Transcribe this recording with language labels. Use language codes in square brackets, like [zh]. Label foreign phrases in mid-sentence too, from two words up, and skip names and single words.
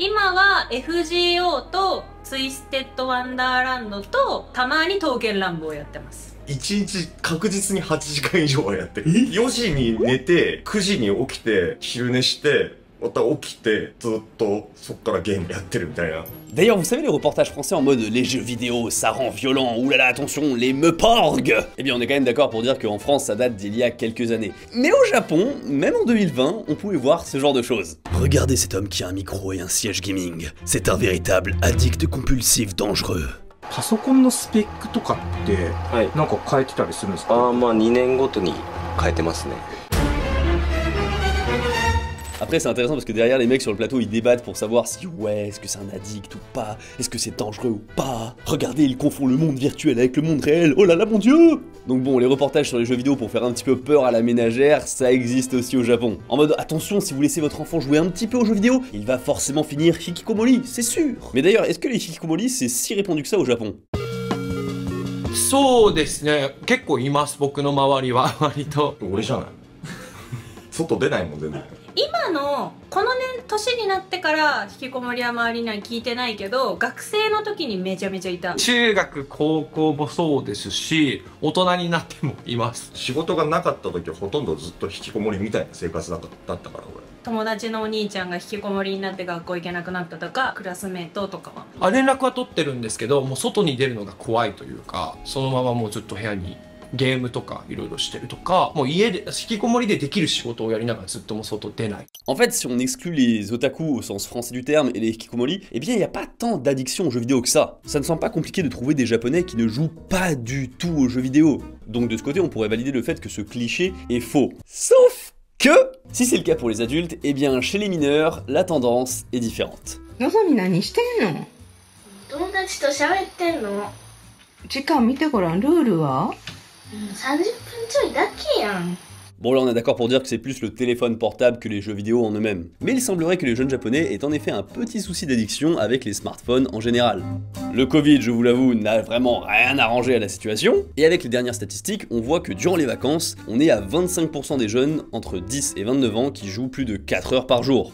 [ja] 今は FGO とツイステッドワンダーランドとたまに刀剣乱舞をやってます。 1日確実に8時間以上はやってる。4時に寝て9時に起きて昼寝してまた起きてずっとそっからゲームやってるみたいな。 [fr] D'ailleurs, vous savez les reportages français en mode les jeux vidéo, ça rend violent, oulala, attention, les meuporgs. Eh bien, on est quand même d'accord pour dire qu'en France, ça date d'il y a quelques années. Mais au Japon, même en 2020, on pouvait voir ce genre de choses. Regardez cet homme qui a un micro et un siège gaming. C'est un véritable addict compulsif dangereux. [ja] パソコンのスペックとかってなんか変えてたりするんですか？まあ2年ごとに変えてますね。 [fr] Après c'est intéressant parce que derrière les mecs sur le plateau ils débattent pour savoir si ouais, est-ce que c'est un addict ou pas, est-ce que c'est dangereux ou pas. Regardez, ils confondent le monde virtuel avec le monde réel, oh là là mon dieu. Donc bon, les reportages sur les jeux vidéo pour faire un petit peu peur à la ménagère, ça existe aussi au Japon. En mode attention, si vous laissez votre enfant jouer un petit peu aux jeux vidéo, il va forcément finir hikikomori, c'est sûr. Mais d'ailleurs, est-ce que les hikikomori c'est si répandu que ça au Japon? [ja] そうですね。結構います、僕の周りは。割と。俺じゃない外出ないもん全然。今のこの年になってから引きこもりは周りには聞いてないけど、学生の時にめちゃめちゃいた。中学、高校もそうですし、大人になってもいます。仕事がなかった時はほとんどずっと引きこもりみたいな生活だったから俺。友達のお兄ちゃんが引きこもりになって学校行けなくなったとか、クラスメートとかは。連絡は取ってるんですけど、もう外に出るのが怖いというか、そのままもうずっと部屋にゲームとかいろいろしてるとか、もう家で引きこもりでできる仕事をやりながらずっともう外出ない。 [fr] En fait, si on exclut les otaku au sens français du terme et les hikikomori, eh bien il n'y a pas tant d'addiction aux jeux vidéo que ça. Ça ne semble pas compliqué de trouver des japonais qui ne jouent pas du tout aux jeux vidéo. Donc de ce côté, on pourrait valider le fait que ce cliché est faux. Sauf que, si c'est le cas pour les adultes, eh bien chez les mineurs, la tendance est différente. [ja] のぞみ何してんの？友達と喋ってんの。時間見てごらん、ルールは？30分ちょいだけやん。 [fr] Bon là on est d'accord pour dire que c'est plus le téléphone portable que les jeux vidéo en eux-mêmes. Mais il semblerait que les jeunes japonais aient en effet un petit souci d'addiction avec les smartphones en général. Le Covid, je vous l'avoue, n'a vraiment rien arrangé à la situation, et avec les dernières statistiques, on voit que durant les vacances, on est à 25% des jeunes entre 10 et 29 ans qui jouent plus de 4 heures par jour.